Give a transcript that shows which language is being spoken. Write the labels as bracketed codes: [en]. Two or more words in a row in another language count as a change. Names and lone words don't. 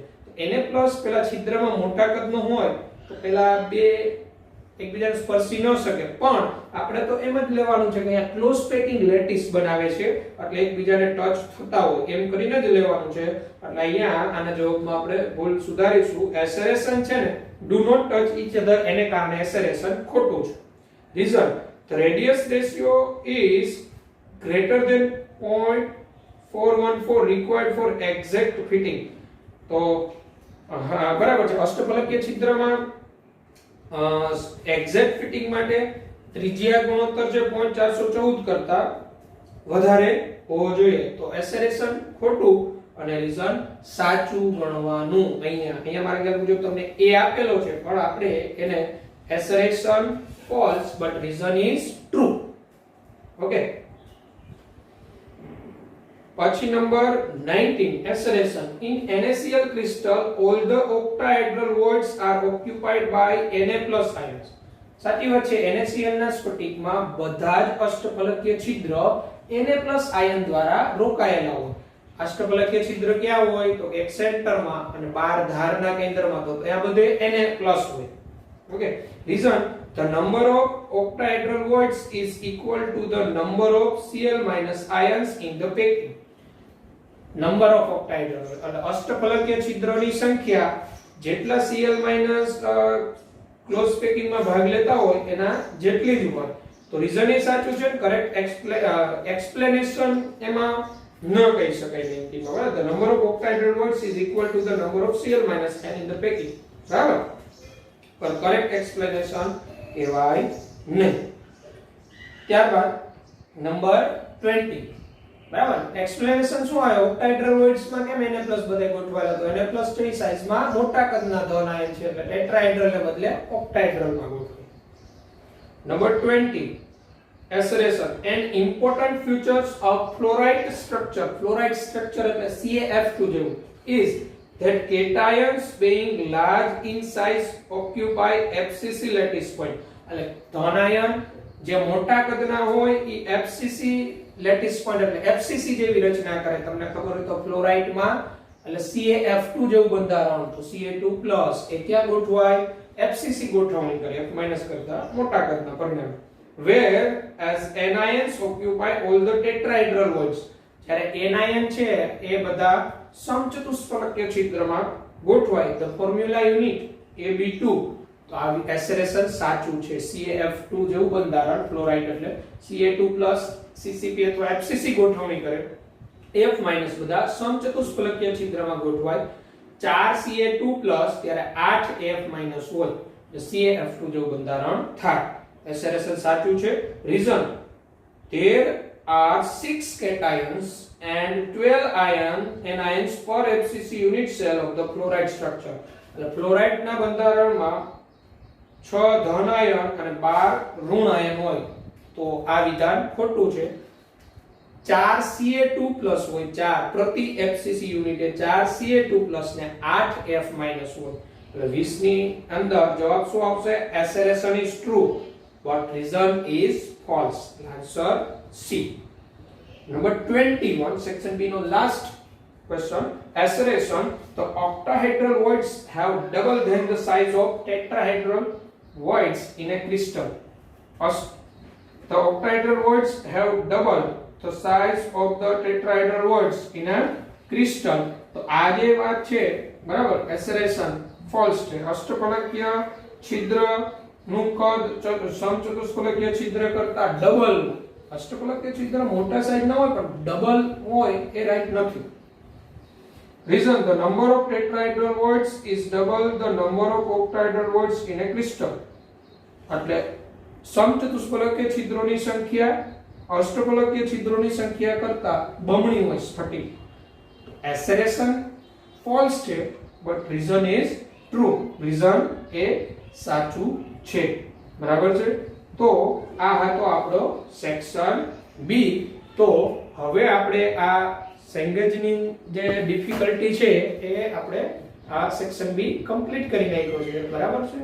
[gu] Na+ પેલા છિદ્રમાં મોટા કદનો હોય તો પેલા બે એકબીજાને સ્પર્શી ન શકે, પણ આપણે તો એમ જ લેવાનું છે કે અહીંયા [en] close packing [gu] લેટિસ બનાવે છે, એટલે એકબીજાને ટચ થતા હોય એમ કરીને જ લેવાનું છે. એટલે અહીંયા આના જવાબમાં આપણે ભૂલ સુધારીશું. એસરેશન છે ને [en] do not touch each other, [gu] એને કારણે એસરેશન ખોટું છે. [en] Reason the radius ratio is greater than 0.414 required for exact fitting. [gu] તો બરાબર છે, અષ્ટફલકીય છિદ્રમાં [en] exact fitting [gu] માટે ત્રિજ્યા ગુણોત્તર છે 0.414 કરતા વધારે હોવો જોઈએ. તો એસરેશન ખોટું અને રીઝન સાચું ગણવાનું. અહીંયા મારા ખ્યાલ મુજબ તમને એ આપેલો છે, પણ આપણે એને [en] assertion false but reason is true. ઓકે, પછી number 19 assertion in NaCl crystal all the octahedral voids are occupied by Na+ ions. [gu] સાચી વાત છે, NaCl ના સ્ફટિકમાં બધા જ અષ્ટફલકીય છિદ્ર Na+ આયન દ્વારા રોકાયેલા હોય. અષ્ટફલકીય છિદ્ર ક્યાં હોય તો એક સેન્ટરમાં અને 12 ધારના કેન્દ્રમાં, તો ત્યાં બધે Na+ હોય. [en] okay, reason the number of octahedral voids is equal to the number of Cl- ions in the packing. number of octahedral [gu] એટલે અષ્ટફલકીય છિદ્રોની સંખ્યા જેટલા Cl- [en] close packing [gu] માં ભાગ લેતા હોય એના જેટલી જ હોય. તો રીઝન એ સાચું છે, [en] correct explanation [gu] એમાં ન કહી શકાય નેગેટિવમાં, બરાબર. [en] the number of octahedral voids is equal to the number of Cl- n in the packing, [gu] બરાબર. પર [en] correct explanation [gu] કહેવાય નહીં. ત્યારબાદ નંબર 20, બરાબર. એક્સપ્લેનેશન શું આવે? [en] octahedral voids [gu] માં કેમ Na+ બધે ગોઠવાયેલા? તો Na+ ની સાઈઝમાં મોટા કદના ધન આયન છે એટલે ટેટ્રાહેડ્રલ ને બદલે ઓક્ટાહેડ્રલ માં ગોઠવે. નંબર 20, એસરેશન. [en] An important features of fluoride structure, fluoride structure [gu] એટલે CaF2 જેવું, [en] is that cations being large in size occupy FCC lattice point. [gu] એટલે ધન આયન જે મોટા કદના હોય એ FCC [en] lattice point [gu] એટલે FCC જેવી રચના કરે. તમને ખબર હોય તો ફ્લોરાઇડ માં એટલે CaF2 જેવું બંધારણ, તો Ca2+ એ ક્યાં ગોઠવાય? FCC ગોઠવણી કરે, F- કરતા મોટા કદના પરિણામે. [en] where as anions occupy all the tetrahedral voids. [gu] જ્યારે anion છે એ બધા સમચતુષ્ફલકીય છિદ્રમાં ગોઠવાય. [en] the formula unit Ab2, [gu] તો આ એસરેશન સાચું છે. CaF2 જેવું બંધારણ ફ્લોરાઇડ એટલે Ca2+ CCP અથવા FCC ગોઠવણી કરે. F- બધા સમચતુષ્ફલકીય છિદ્રમાં ગોઠવાય. 4 Ca2+ ત્યારે 8 F- હોય એટલે CaF2 જેવું બંધારણ થાય. એસરેશન સાચું છે. [en] રીઝન there are 6 cations and 12 anions per FCC unit cell of the fluoride structure. [gu] એટલે ફ્લોરાઇડ ના બંધારણમાં 6 ધન આયન અને 12 ઋણ આયન હોય, તો આ વિધાન ખોટું છે. 4 Ca2+ હોય, 4 પ્રતિ FCC યુનિટ એ 4 Ca2+ ને 8 F- હોય એટલે 20 ની અંદર જવાબ શું આવશે? [en] એસરેશન is true but reason is false. Answer C. Number 21, section B no last question. Assertion: the octahedral voids have double than the size of tetrahedral voids in a crystal. The octahedral voids have double the size of the tetrahedral voids in a crystal. [gu] તો આ જે વાત છે, બરાબર, [en] assertion false [gu] છે. અષ્ટફલકીય છિદ્ર નું કદ સમચતુષ્ફલકીય છિદ્ર કરતા ડબલ. અષ્ટફલકીય છિદ્ર મોટા સાઈઝ ના હોય પણ ડબલ હોય એ રાઈટ નથી. Reason: the number of tetrahedral voids is double the number of octahedral voids in a crystal. એટલે સમચતુષ્ફલકીય છિદ્રોની સંખ્યા અષ્ટફલકીય છિદ્રોની સંખ્યા કરતા બમણી હોય સ્ફટિક. [en] assertion false છે but reason is true. [gu] reason એ સાચું છે, બરાબર છે. તો આ હતો આપણો [en] section B. [gu] તો હવે આપણે આ સેંગેજની જે ડિફિકલ્ટી છે એ આપણે આ [en] section B complete [gu] કરી નાખ્યો છે, બરાબર છે.